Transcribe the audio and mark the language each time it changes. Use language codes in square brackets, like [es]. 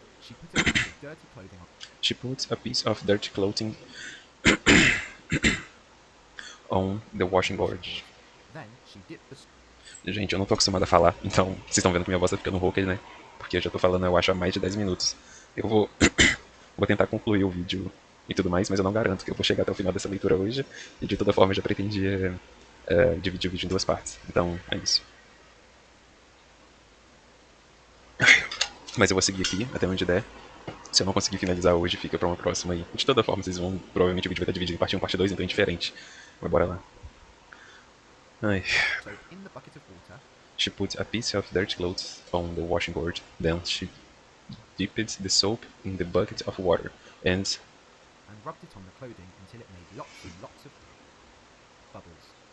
[en] She put a piece of dirty clothing on. She put a piece of dirty clothing on the washing board. Then she dipped the [pt] Gente, eu não tô acostumado a falar, então vocês estão vendo que minha voz tá ficando rouca, né? Porque eu já tô falando, eu acho, há mais de 10 minutos. Eu vou, vou tentar concluir o vídeo e tudo mais, mas eu não garanto que eu vou chegar até o final dessa leitura hoje. E de toda forma, eu já pretendia dividir o vídeo em 2 partes. Então, é isso. Mas eu vou seguir aqui, até onde der. Se eu não conseguir finalizar hoje, fica pra uma próxima aí. De toda forma, vocês vão... Provavelmente o vídeo vai estar dividido em parte 1 e parte 2, então é diferente. Mas bora lá. Ai. [en] So in the bucket of water, She put a piece of dirty clothes on the washing board. Then she dipped the soap in the bucket of water and rubbed it on the clothing until it made lots and lots of bubbles.